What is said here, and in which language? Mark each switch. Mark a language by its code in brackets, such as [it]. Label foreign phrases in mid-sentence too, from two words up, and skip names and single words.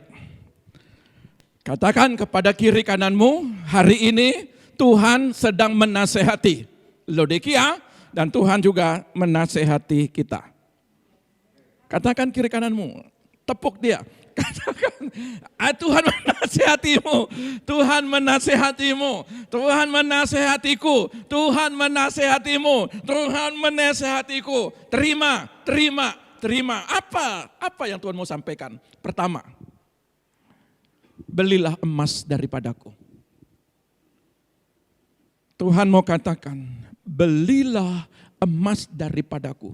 [id] Katakan kepada kiri kananmu, hari ini Tuhan sedang menasehati Laodikia dan Tuhan juga menasehati kita. Katakan kiri kananmu, tepuk dia. Katakan, Tuhan menasehatimu, Tuhan menasehatimu, Tuhan menasehatiku, Tuhan menasehatimu, Tuhan menasehatiku. Terima, terima, terima. Apa yang Tuhan mau sampaikan? Pertama, belilah emas daripadaku. Tuhan mau katakan, belilah emas daripadaku.